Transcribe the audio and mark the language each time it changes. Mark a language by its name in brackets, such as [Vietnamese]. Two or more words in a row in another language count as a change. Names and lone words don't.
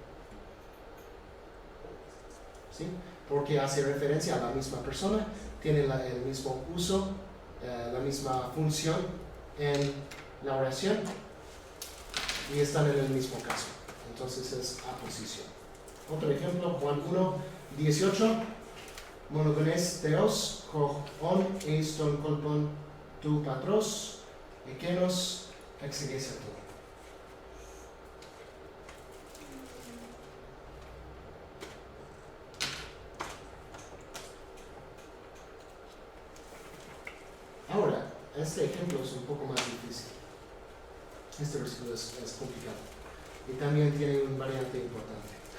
[Spanish] ¿Sí? Porque hace referencia a la misma persona, tiene el mismo uso, la misma función en la oración y están en el mismo caso. Entonces es aposición. Otro ejemplo, Juan 1:18. [Greek] μονογενὴς θεὸς ὁ ὢν εἰς τὸν κόλπον τοῦ πατρὸς ἐκεῖνος ἐξηγήσατο. [Spanish] Ahora, este ejemplo es un poco más difícil. Este versículo es complicado. Y también tiene un variante importante.